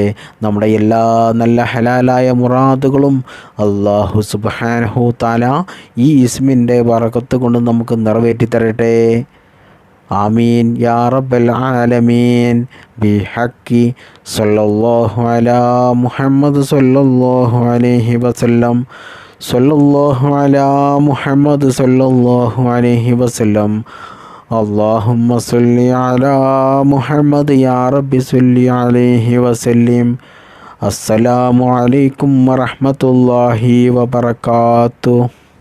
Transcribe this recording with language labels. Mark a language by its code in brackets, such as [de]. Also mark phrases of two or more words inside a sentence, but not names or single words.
[ml] നമ്മുടെ എല്ലാ നല്ല ഹലാലായ മുറാദുകളും [ar] الله سبحانه تعالى [ml] ഈ ഇസ്മിൻ്റെ ബറകത്ത് കൊണ്ട് നമുക്ക് നിറവേറ്റി തരട്ടെ. [ar] آمين يا رب العالمين. بحق صلى الله على محمد صلى الله عليه وسلم. صلى الله على محمد صلى الله عليه وسلم. اللهم صل على محمد يا رب صل عليه وسلم. السلام عليكم ورحمة الله وبركاته.